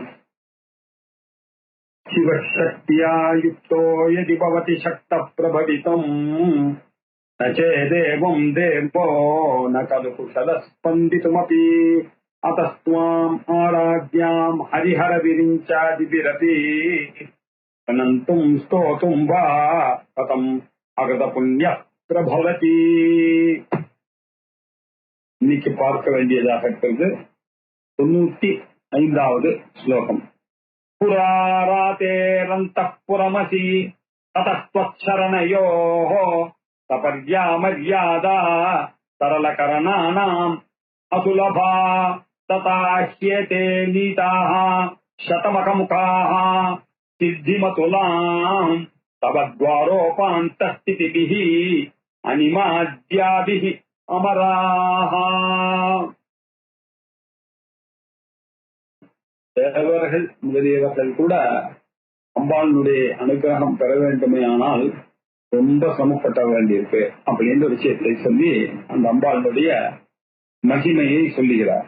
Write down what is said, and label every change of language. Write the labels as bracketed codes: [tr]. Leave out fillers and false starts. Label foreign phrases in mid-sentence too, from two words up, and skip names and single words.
[sa] शिवशक्त्या युक्तो यदि भवति शक्तः प्रभवितुम् न चेदेवं देवो न खलु कुशलः स्पन्दितुमपि अतस्त्वाम् आराध्याम् हरिहरविरिञ्चादिभिरपि अनन्तुं स्तोतुं वा कथम् अगतपुण्यः प्रभवति। [ta] இன்னைக்கு பார்க்க வேண்டியதாக இருக்கிறது 95வது ஸ்லோகம். [sa] पुरारातेरन्तःपुरमसि ततस्त्वच्चरणयोः सपर्या मर्यादा सरलकरणानाम् असुलभा तथा ह्येते नीताः शतमकमुखाः सिद्धिमतुलाम् तव द्वारोपान्तस्थितिभिः अनिमाद्याभिः अमराः। [ta] தேவர்கள் முதலியவர்கள் கூட அம்பாளுடைய அனுகிரகம் பெற வேண்டுமே ஆனால் ரொம்ப சிரமப்பட வேண்டியிருக்கு அப்படின்ற விஷயத்தை சொல்லி அந்த அம்பாளுடைய மகிமையை சொல்லுகிறார்.